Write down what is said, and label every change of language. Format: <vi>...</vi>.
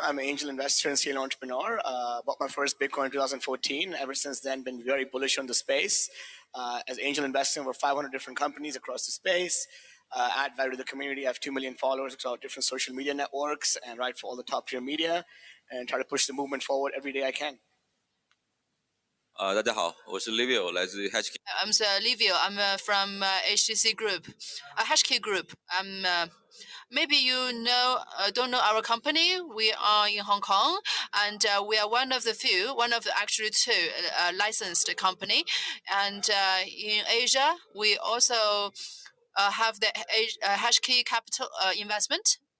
<en>I'm an angel investor and serial entrepreneur. Bought my first Bitcoin in 2014. Ever since then, been very bullish on the space. As angel investing, over 500 different companies across the space. Add value to the community. I have 2 million followers across different social media networks and write for all the top tier media and try to push the movement forward every day I can.</en> <zh>大家好，我是 Livio， 来自于 HashKey。</zh> <en>I'm Livio. I'm from HTC Group, HashKey Group. Maybe you don't know our company. We are in Hong Kong, and we are one of the few, actually 2 licensed company. And in Asia, we also have the HashKey Capital investment.</en>